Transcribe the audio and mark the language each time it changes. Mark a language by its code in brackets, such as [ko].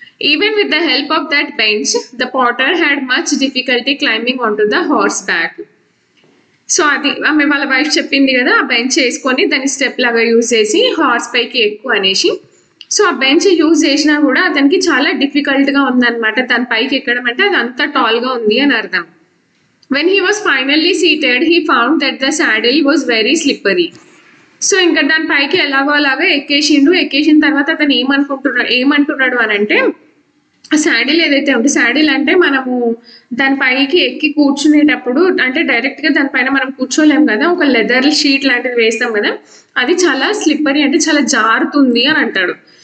[en] Even with the help of that bench the potter had much difficulty climbing on to the horse back. [te] So అది ఆమె వాళ్ళ wife చెప్పింది కదా, ఆ bench వేసుకొని దాన్ని స్టెప్ లాగా యూజ్ చేసి హార్స్ పైకి ఎక్కువ అనేసి. సో ఆ బెంచ్ యూజ్ చేసినా కూడా అతనికి చాలా డిఫికల్ట్గా ఉందన్నమాట, దాని పైకి ఎక్కడం అంటే అది అంత టాల్గా ఉంది అని అర్థం. [en] When he was finally seated, he found that the saddle was very slippery. [te] So ఇంకా దాని పైకి ఎలాగో అలాగా ఎక్కేసిన తర్వాత అతను ఏమంటున్నాడు అని అంటే, శాడిల్ ఏదైతే ఉంటే, శాడిల్ అంటే మనము దాని పైకి ఎక్కి కూర్చునేటప్పుడు అంటే డైరెక్ట్గా దానిపైన మనం కూర్చోలేం కదా, ఒక లెదర్ షీట్ లాంటిది వేస్తాం కదా, అది చాలా స్లిప్పరీ అంటే చాలా జారుతుంది అని అంటాడు.